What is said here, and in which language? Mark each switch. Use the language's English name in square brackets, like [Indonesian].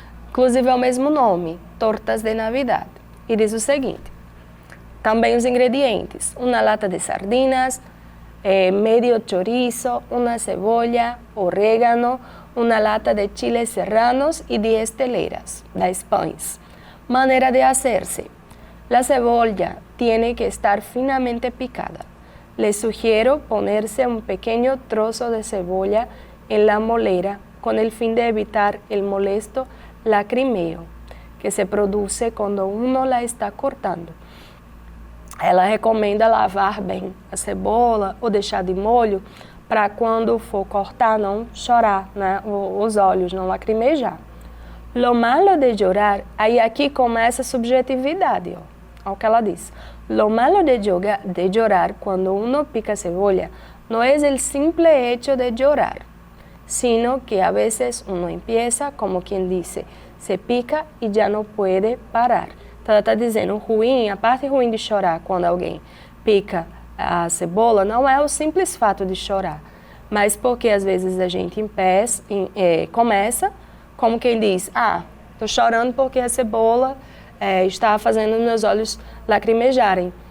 [Portuguese] Inclusive é o mesmo nome, Tortas de Navidad. E diz o seguinte: também os ingredientes: uma lata de sardinas, [Spanish] medio chorizo, una cebolla, orégano, una lata de chiles serranos y 10 teleras, [Portuguese] 10 pães. [Spanish] Manera de hacerse: la cebolla tiene que estar finamente picada. Les sugiero ponerse un pequeño trozo de cebolla en la molera con el fin de evitar el molesto lacrimeo que se produce cuando uno la está cortando. [Portuguese] Ela recomenda lavar bem a cebola ou deixar de molho para quando for cortar não chorar, né, os olhos, não lacrimejar. [Spanish] Lo malo de llorar, [Portuguese] aí aqui começa a subjetividade, ó, o que ela diz. [Spanish] Lo malo de llorar cuando uno pica cebolla no es el simple hecho de llorar, sino que a veces uno empieza, como quien dice, se pica y ya no puede parar. [Portuguese] Então ela está dizendo, a parte ruim de chorar quando alguém pica a cebola não é o simples fato de chorar, mas porque às vezes a gente começa, como quem diz, estou chorando porque a cebola está fazendo meus olhos lacrimejarem.